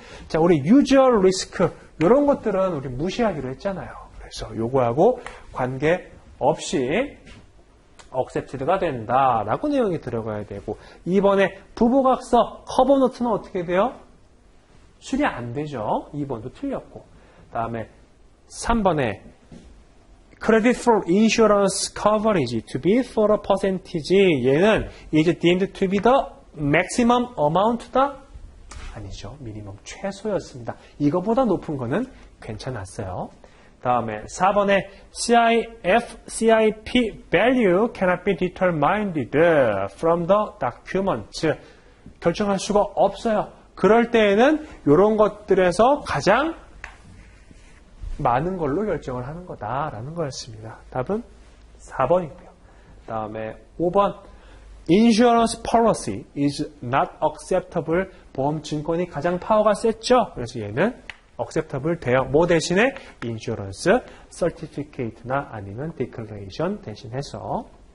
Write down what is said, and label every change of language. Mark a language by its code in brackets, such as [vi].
[ko] 자, 우리 usual risk 이런 것들은 우리 무시하기로 했잖아요. 그래서 요거하고 관계 없이 accepted가 된다라고 내용이 들어가야 되고 2번에 부부각서 커버노트는 어떻게 돼요? 수리 안 되죠. 2번도 틀렸고 다음에 3번에 [en] credit for insurance coverage to be for a percentage [ko] 얘는 [en] is deemed to be the maximum amount다? [ko] 아니죠. 미니멈 최소였습니다. 이거보다 높은 거는 괜찮았어요. 다음에 4번에 [en] CIP value cannot be determined from the document. [ko] 결정할 수가 없어요. 그럴 때에는 이런 것들에서 가장 많은 걸로 결정을 하는 거다라는 거였습니다. 답은 4번이고요. 다음에 5번 [en] Insurance policy is not acceptable. [ko] 보험증권이 가장 파워가 셌죠. 그래서 얘는 acceptable 돼요. 뭐 대신에 insurance certificate나 아니면 declaration 대신해서.